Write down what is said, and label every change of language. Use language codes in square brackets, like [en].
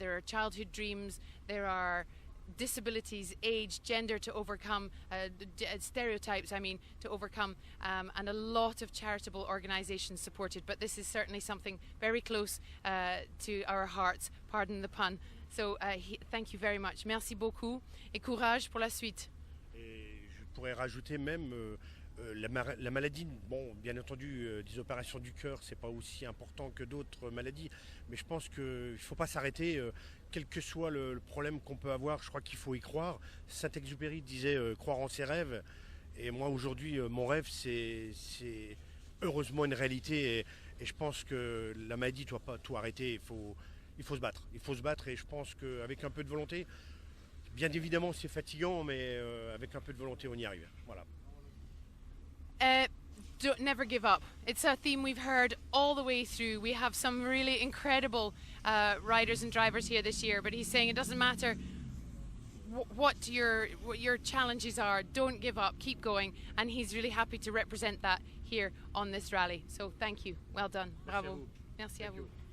[en] There are childhood dreams, there are disabilities, age, gender to overcome, stereotypes to overcome, and a lot of charitable organisations supported. But this is certainly something very close to our hearts, pardon the pun. So thank you very much. [fr] Merci beaucoup et courage pour la suite. Et je pourrais rajouter même la maladie, bon, bien entendu, des opérations du cœur, c'est pas aussi important que d'autres maladies, mais je pense qu'il ne faut pas s'arrêter, quel que soit le problème qu'on peut avoir, je crois qu'il faut y croire. Saint-Exupéry disait croire en ses rêves, et moi aujourd'hui, mon rêve, c'est heureusement une réalité, et je pense que la maladie ne doit pas tout arrêter, il faut se battre, et je pense qu'avec un peu de volonté, bien évidemment c'est fatigant, mais avec un peu de volonté on y arrive. Voilà. [en] Don't never give up. It's a theme we've heard all the way through. We have some really incredible riders and drivers here this year, but he's saying it doesn't matter what your challenges are, don't give up, keep going, and he's really happy to represent that here on this rally. So thank you, well done, bravo. [fr] Merci à vous.